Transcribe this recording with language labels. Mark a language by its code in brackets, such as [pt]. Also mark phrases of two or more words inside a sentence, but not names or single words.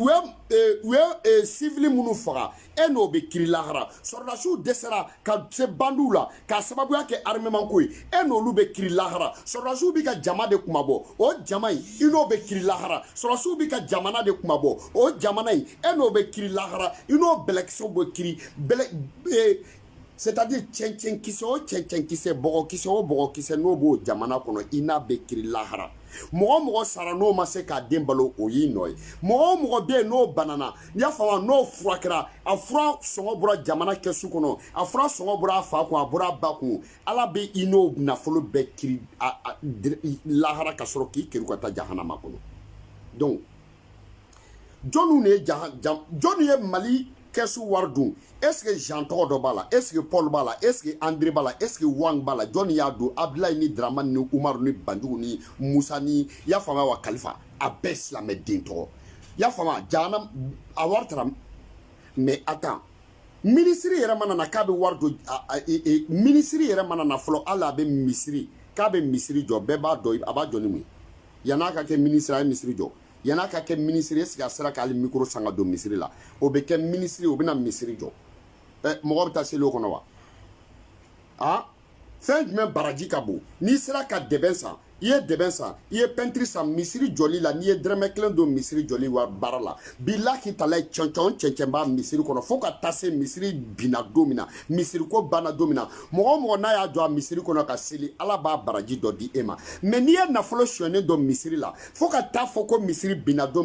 [bm] ye civil minnu faga e n'o bɛ kiiri lahara sɔrɔdasiw dɛsɛra ka se bandiw la k'a sababuya kɛ armement ko ye e n'olu bɛ kiiri lahara sɔrɔdasiw bɛ ka jama de kumabɔ o jama in i n'o bɛ kiiri lahara sɔrɔdasiw bɛ ka jamana de kumabɔ o jamana in e n'o bɛ kiiri lahara i n'o bɛlɛkisɛw bɛ kiiri c'est-à-dire cɛncɛnkisɛ o cɛncɛnkisɛ bɔgɔkisɛ o bɔgɔkisɛ n'o b'o jamana kɔnɔ i n'a bɛ kiiri lahara Mɔgɔ sara n'o ma se k'a den balo o y'i nɔ ye mɔgɔ bɛ yen n'o banana n'i y'a faamu n'o furakɛra a fura sɔngɔ bɔra jamana kɛsu kɔnɔ a fura sɔngɔ bɔra a fa kun a bɔra a ba kun ala bɛ i n'o nafolo bɛɛ kiri lahara ka sɔrɔ k'i kiri ka taa jahanama kɔnɔ donc jɔnni ye Mali kɛsu wari dun [fr] est-ce que [bm] Jean tɔgɔ dɔ b'a la [fr] est-ce que [bm] Paul b'a la [fr] est-ce que [bm] André b'a la [fr] est-ce que [bm] Wang b'a la jɔnni y'a dun Abdoulaye ni Dramane ni Umaru ni Banjugu ni Musa ni y'a faamuya wa Kalifa a bɛɛ silamɛ den tɔgɔ y'a faamuya jahanam a wari taara [fr] mais attends [bm] ministre yɛrɛ mana na k'a bɛ wari don ministre yɛrɛ mana na fɔlɔ hali a bɛ misiri k'a bɛ misiri jɔ bɛɛ b'a dɔn a b'a jɔ ni mun ye yan'a ka kɛ ministre a ye misiri jɔ yan'a ka kɛ ministre [fr] est-ce que [bm] a sera k'ale micro san ka don misiri la o bɛ kɛ ministre o bɛna misiri jɔ mɔgɔ bɛ taa seli o kɔnɔ wa ah fɛn jumɛn baraji ka bon n'i sera ka dɛbɛn san i ye dɛbɛn san i ye pɛntiri san misiri jɔli la n'i ye dɛrɛmɛ kelen don misiri jɔli wa baara la [ar] بالله تالله [bm] cɛncɛn b'a misiri kɔnɔ fo ka taa se misiri binna don min na misiri ko banna don min na mɔgɔ n'a y'a jɔ a misiri kɔnɔ ka seli ala b'a baraji dɔ di e ma mais n'i ye nafolo sonyɛnen don misiri la fo ka taa fɔ ko misiri binna don min